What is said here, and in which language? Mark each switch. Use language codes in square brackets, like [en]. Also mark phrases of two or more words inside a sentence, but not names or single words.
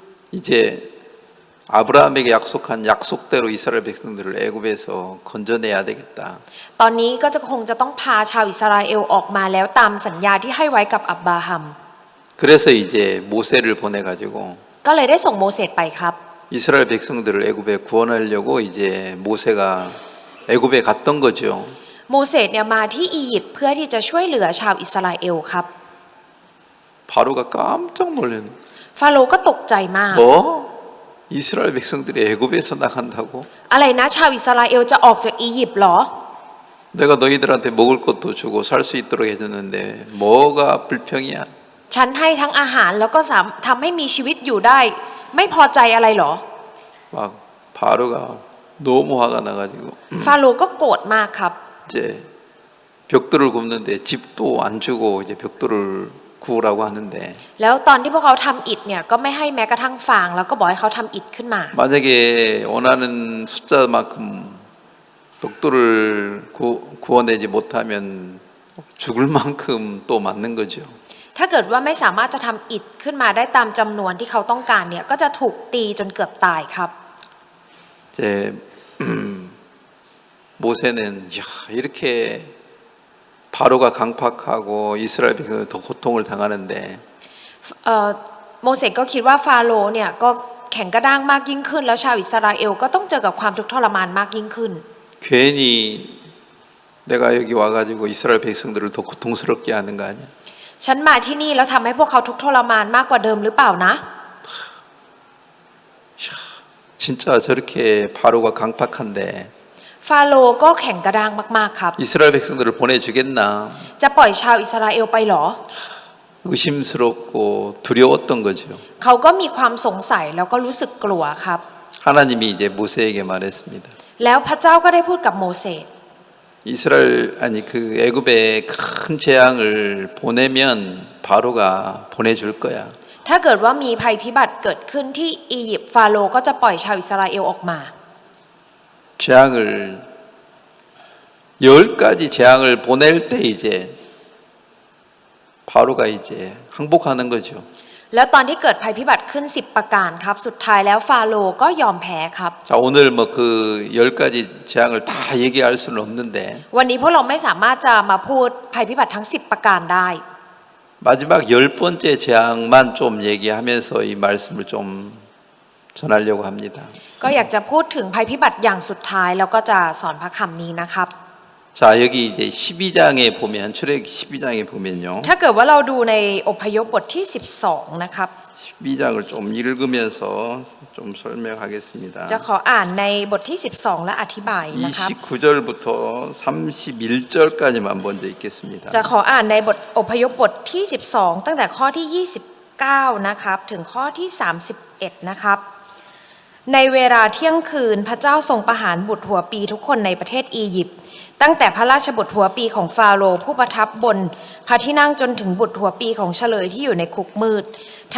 [ko] 이제 아브라함에게 약속한 약속대로 이스라엘 백성들을 애굽에서 건져내야 되겠다. [th] ตอนนี้ก็จะคงจะต้องพาชาวอิสราเอลออกมาแล้วตามสัญญาที่ให้ไว้กับอับบราฮัม [ko] 그래서 이제 모세를 보내 가지고 [th] ก็เลยได้ส่งโมเสสไปครับ [ko] 이스라엘 백성들을 애굽에 구원하려고 이제 모세가 애굽에 갔던 거죠. [th] โมเสสเนี่ยมาที่อียิปต์เพื่อที่จะช่วยเหลือชาวอิสราเอลครับ [ko] 바로가 깜짝 놀랐네. [th] ฟาโรห์ก็ตกใจมาก [ko] 뭐? 이스라엘 백성들이 애굽에서 나간다고? [th] อะไรนะชาวอิสราเอลจะออกจากอียิปต์เหรอ [ko] 내가 너희들한테 먹을 것도 주고 살 수 있도록 해줬는데 뭐가 불평이야? [th] ฉันให้ทั้งอาหารแล้วก็ทำให้มีชีวิตอยู่ได้ ไม่พอใจอะไรเหรอ [ko] 막 바로가 너무 화가 나가지고 [th] ฟาโรห์ก็โกรธมากครับ [ko] 이제 벽돌을 굽는데 집도 안 주고 이제 벽돌을 구우라고 하는데 [th] แล้วตอนที่พวกเขาทำอิฐเนี่ยก็ไม่ให้แม้กระทั่งฟางแล้วก็บอกให้เขาทำอิฐขึ้นมา [ko] 만약에 원하는 숫자만큼 벽돌을 구워내지 못하면 죽을 만큼 또 맞는 거죠. [th] ถ้าเกิดว่าไม่สามารถจะทำอิฐขึ้นมาได้ตามจำนวนที่เขาต้องการเนี่ยก็จะถูกตีจนเกือบตายครับ [ko] 이제 모세는 야, 이렇게 바로가 강팍하고 이스라엘 백성은 더 고통을 당하는데 [th] โมเสสก็คิดว่าฟาโรห์เนี่ยก็แข็งกระด้างมากยิ่งขึ้นแล้วชาวอิสราเอลก็ต้องเจอกับความทุกข์ทรมานมากยิ่งขึ้น [ko] 괜히 내가 여기 와가지고 이스라엘 백성들을 더 고통스럽게 하는 거 아니야? [th] ฉันมาที่นี่แล้วทำให้พวกเขาทุกข์ทรมานมากกว่าเดิมหรือเปล่านะ [ko] 진짜 저렇게 바로가 강팍한데 [th] ฟาโรห์ก็แข็งกระด้างมากๆครับ [ko] 이스라엘 백성들을 보내주겠나? [th] จะปล่อยชาวอิสราเอลไปเหรอ [ko] 의심스럽고 두려웠던 거죠. [th] เขาก็มีความสงสัยแล้วก็รู้สึกกลัวครับ [ko] 하나님이 이제 모세에게 말했습니다. [th] แล้วพระเจ้าก็ได้พูดกับโมเสส [ko] 이스라엘 아니 그 애굽에 큰 재앙을 보내면 바로가 보내줄 거야. [th] ถ้าเกิดว่ามีภัยพิบัติเกิดขึ้นที่อียิปต์ฟาโรห์ก็จะปล่อยชาวอิสราเอลออกมา [ko] 재앙을 10가지 재앙을 보낼 때 이제 바로가 이제 항복하는 거죠. [th] แล้วตอนที่เกิดภัยพิบัติขึ้น10ประการครับสุดท้ายแล้วฟาโรห์ก็ยอมแพ้ครับ [ko] 자, 오늘 뭐 그 10가지 재앙을 다 얘기할 수는 없는데 [th] วันนี้พวกเราไม่สามารถจะมาพูดภัยพิบัติทั้ง10ประการได้ [ko] 마지막 10번째 재앙만 좀 얘기하면서 이 말씀을 좀 전하려고 합니다. [th] ก็อยากจะพูดถึงภัยพิบัติอย่างสุดท้ายแล้วก็จะสอนพระคำนี้นะครับ [ko] 자, 여기 이제 12장에 보면 출애굽기 12장에 보면요. [th] ถ้าเกิดว่าเราดูในอพยพบทที่12นะครับ [ko] 12장을 좀 읽으면서 좀 설명하겠습니다. [th] จะขออ่านในบทที่12และอธิบายนะครับ [ko] 29절부터 31절까지만 먼저 읽겠습니다. [th] จะขออ่านในบทอพยพบทที่12ตั้งแต่ข้อที่29นะครับถึงข้อที่31นะครับในเวลาเที่ยงคืนพระเจ้าทรงประหารบุตรหัวปีทุกคนในประเทศอียิปต์ตั้ง แต่พระราชบุตรหัวปีของฟาโรห์ผู้ประทับบนพระที่นั่งจนถึงบุตรหัวปีของเฉลยที่อยู่ในคุกมืดทั้